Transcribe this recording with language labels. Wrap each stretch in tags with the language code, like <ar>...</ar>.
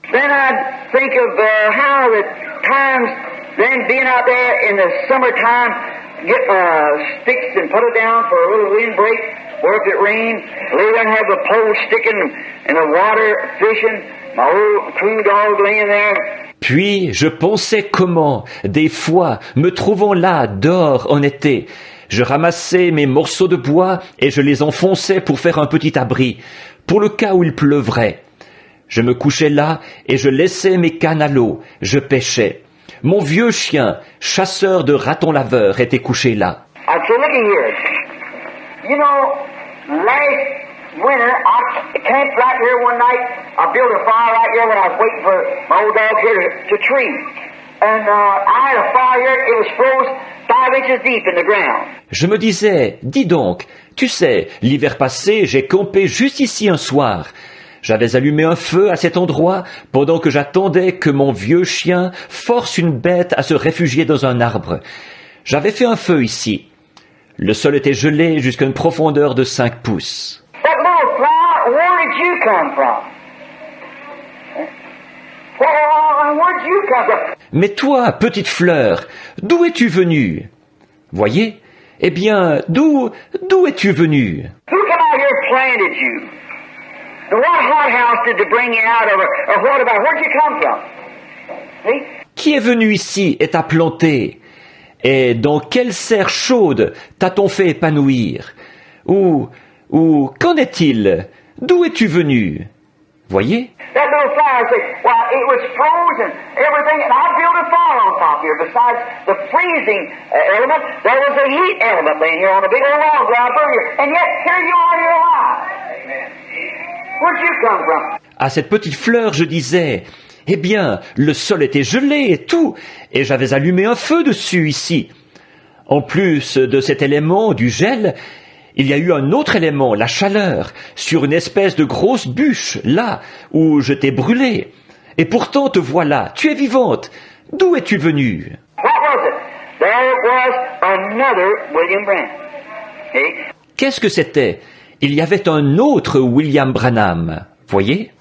<en>Then I'd think of how the times, then being out there in the summertime, get my sticks and put it down for a little windbreak, or if it rained, lay there and have the pole sticking in the water, fishing, my old crew dog laying there.</en> <fr>Puis je pensais comment, des fois, me trouvant là, dehors, en été, je ramassais mes morceaux de bois et je les enfonçais pour faire un petit abri, pour le cas où il pleuvrait. Je me couchais là et je laissais mes cannes à l'eau, je pêchais. Mon vieux chien, chasseur de ratons laveurs, était couché là.</fr> <en>I'd say, looky here. You know, last winter, I camped right here one night. I built a fire right here when I was waiting for my old dog here to tree. And I had a fire here. It was froze 5 inches deep in the ground.</en> <fr>Je me disais, dis donc, tu sais, l'hiver passé, j'ai campé juste ici un soir. J'avais allumé un feu à cet endroit pendant que j'attendais que mon vieux chien force une bête à se réfugier dans un arbre. J'avais fait un feu ici. Le sol était gelé jusqu'à une profondeur de 5 pouces.</fr> <en>That little flower, where did you come from? Where did you come from?</en> <fr>Mais toi, petite fleur, d'où es-tu venue? Voyez? Eh bien, d'où es-tu venue?</fr> <en>Who come out here planted you? And what hothouse did they bring you out of, or what about, where'd you come from? See?</en> <fr>Qui est venu ici et t'a planté? Et dans quelle serre chaude t'a-t-on fait épanouir? Ou qu'en est-il? D'où es-tu venu? Voyez?</fr> <en>That little flower said, well, it was frozen, everything, and I built a fire on top here. Besides the freezing element, there was a heat element laying here on a big old log ground here. And yet, here you are, you're alive. Amen. Where'd you come from?</en> <fr>À cette petite fleur, je disais, eh bien, le sol était gelé et tout, et j'avais allumé un feu dessus ici. En plus de cet élément du gel, il y a eu un autre élément, la chaleur, sur une espèce de grosse bûche, là où je t'ai brûlé. Et pourtant te voilà, tu es vivante. D'où es-tu venue?</fr> <en>What was it? There was another William Branham. See?</en> <fr>Qu'est-ce que c'était? Il y avait un autre William Branham, voyez?</fr>